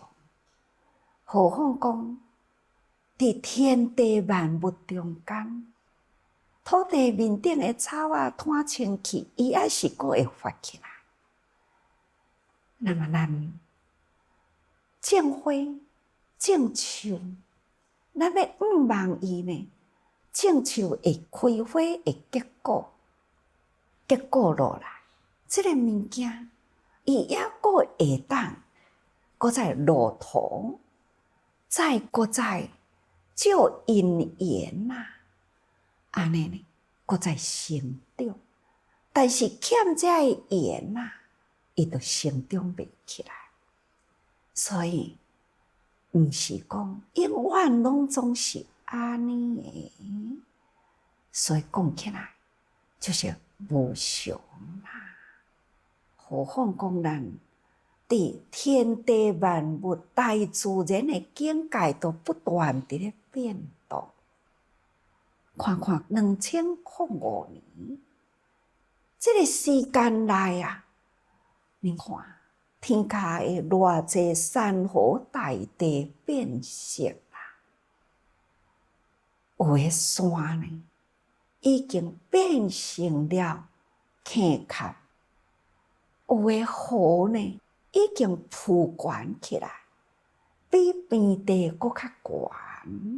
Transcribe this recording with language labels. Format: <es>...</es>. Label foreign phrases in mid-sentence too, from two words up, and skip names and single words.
<nan>何况讲伫天地万物中间，土地面顶的草啊，摊清气，伊也是阁会发起来。那么咱种花、种树，咱要望伊呢，种树会开花，会结果。结果落来，这个物件，伊也阁会当，阁再落土，再阁再照因缘呐，安尼呢，阁再成长。但是欠这个缘呐，伊就成长袂起来。所以，毋是讲永远拢总是安尼的。所以讲起来，就是无常啦。何况讲咱伫天地万物、大自然的境界都不断伫咧变动。看看2005年，这个时间内啊，你看天下的偌济山河大地变色啦，有的山呢，已经变成了坑坎，有的河呢，已经铺悬起来，比平地阁较悬。</nan>